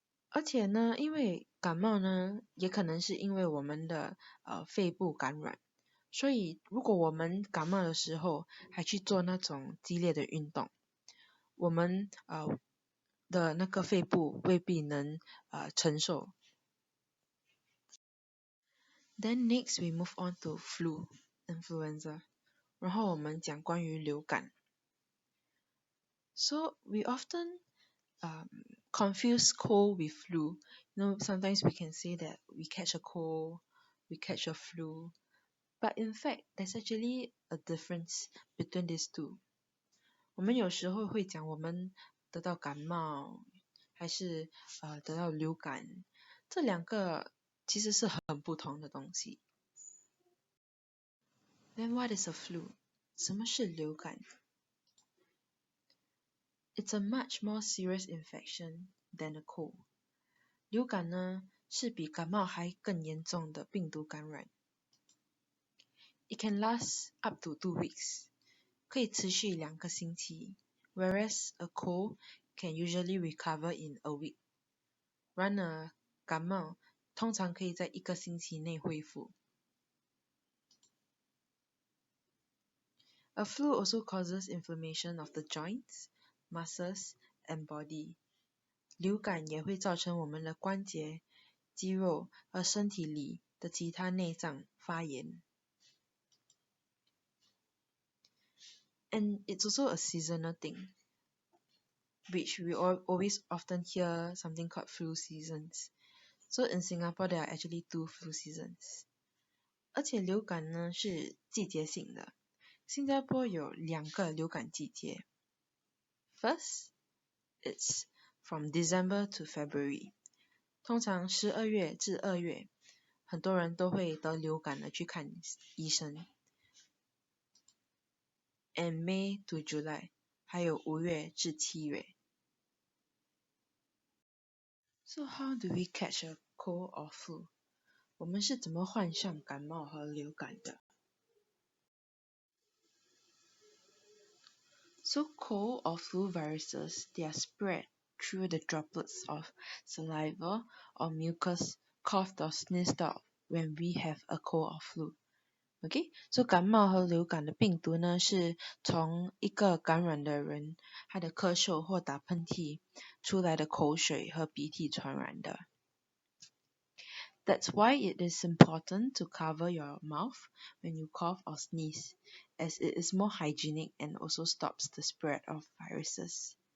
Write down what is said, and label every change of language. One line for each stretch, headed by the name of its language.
Chinese: 而且呢，因为感冒呢，也可能是因为我们的肺部感染，所以如果我们感冒的时候还去做那种激烈的运动，我们的那个肺部未必能承受。
English: Then next we move on to influenza，
Chinese: 然后我们讲关于流感。
English: So we often confuse cold with flu. Sometimes we can say that we catch a cold, we catch a flu, but in fact, there's actually a difference between these two.
Chinese: 我们有时候会讲我们得到感冒，还是得到流感，这两个其实是很不同的东西。
English: Then what is a flu?
Chinese: 什么是流感？
English: It's a much more serious infection than a cold.
Chinese: 流感呢是比感冒还更严重的病毒感染。
English: It can last up to 2 weeks.
Chinese: 可以持续2个星期
English: ，whereas a cold can usually recover in a week.
Chinese: 然而感冒通常可以在1个星期内恢复。
English: A flu also causes inflammation of the joints, muscles, and body.
Chinese: 流感也会造成我们的关节、肌肉和身体里的其他内脏发炎。
English: And it's also a seasonal thing, which we always often hear something called flu seasons. So in Singapore, there are actually 2 flu seasons.
Chinese: 而且流感呢是季节性的，新加坡有2个流感季节。
English: First, it's from December to February.
Chinese: 通常12月至2月，很多人都会得流感的去看医生。
English: And May to July，
Chinese: 还有5月至7月。
English: So how do we catch a cold or flu？
Chinese: 我们是怎么患上感冒和流感的？
English: So cold or flu viruses, they are spread through the droplets of saliva or mucus coughed or sneezed out when we have a cold or flu.
Chinese: OK， 所以感冒和流感的病毒呢，是从一个感染的人他的咳嗽或打喷嚏出来的口水和鼻涕传染的。
English: That's why it is important to cover your mouth when you cough or sneeze, as it is more hygienic and also stops the spread of viruses.